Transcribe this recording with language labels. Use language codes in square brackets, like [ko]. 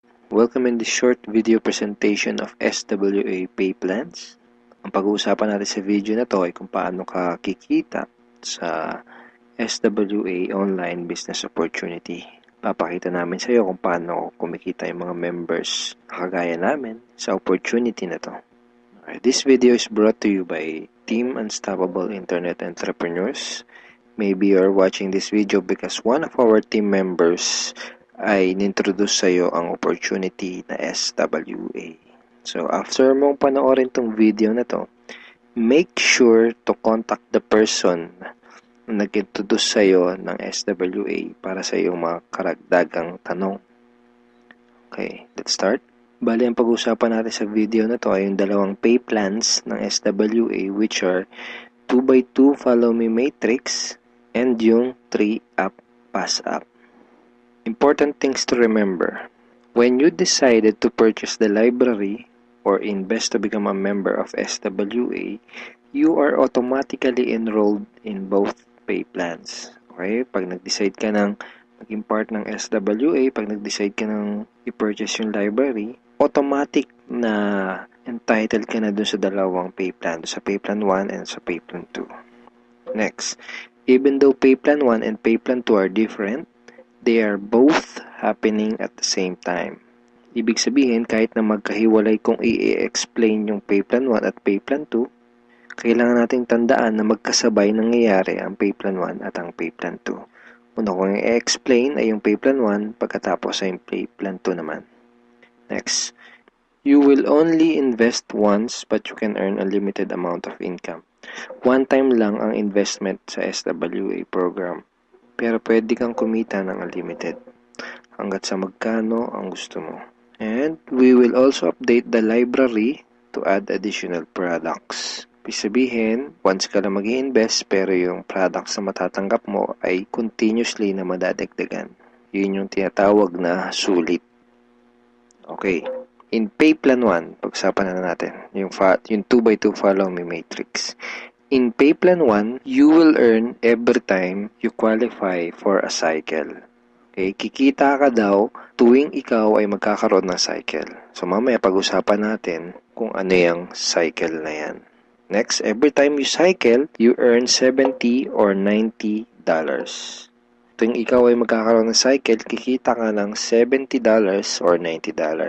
[en] Welcome in this short video presentation of SWA pay plans. [tl] Ang pag-uusapan natin sa video na to ay kung paano ka kikita sa SWA online business opportunity. Papakita namin sa iyo kung paano kumikita yung mga members na kagaya namin sa opportunity na to. [en] This video is brought to you by Team Unstoppable Internet Entrepreneurs. Maybe you're watching this video because one of our team members [tl] ay nintroduce sa iyo ang opportunity na SWA. [en] So, after [tl] mong panoorin tong video na to, [en] make sure to contact the person [tl] na nag-introduce sa iyo ng SWA para sa iyong mga karagdagang tanong. [en] Okay, let's start. [tl] Bali, ang pag-usapan natin sa video na to ay yung dalawang pay plans ng SWA, [en] which are [tl] 2x2 Follow Me Matrix and yung 3-Up Pass Up. [en] Important things to remember. When you decided to purchase the library or invest to become a member of SWA, you are automatically enrolled in both pay plans. Okay? [tl] Pag nag-decide ka ng maging part ng SWA, pag nag-decide ka ng i-purchase yung library, automatic na entitled ka na dun sa dalawang pay plan, sa pay plan 1 and sa pay plan 2. [en] Next, even though pay plan 1 and pay plan 2 are different, they are both happening at the same time. [tl] Ibig sabihin, kahit na magkahiwalay kung i-explain yung pay plan 1 at pay plan 2, kailangan nating tandaan na magkasabay nangyayari ang pay plan 1 at ang pay plan 2. Una kong i-explain ay yung pay plan 1, pagkatapos ay yung pay plan 2 naman. [en] Next, you will only invest once but you can earn a limited amount of income. [tl] One time lang ang investment sa SWA program. Pero pwede kang kumita ng unlimited hanggat sa magkano ang gusto mo. [en] And we will also update the library to add additional products. [tl] Ibig sabihin, once ka lang mag-i-invest pero yung products na matatanggap mo ay continuously na madadagdagan. Yun yung tinatawag na sulit. Okay. [en] In pay plan 1, [tl] pag-usapan na natin yung 2x2 Follow Me Matrix. [en] In pay plan 1, you will earn every time you qualify for a cycle. [tl] Okay, kikita ka daw tuwing ikaw ay magkakaroon ng cycle. So mamaya pag-usapan natin kung ano yung cycle na yan. [en] Next, every time you cycle, you earn $70 or $90. [tl] Tuwing ikaw ay magkakaroon ng cycle, kikita ka ng $70 or $90.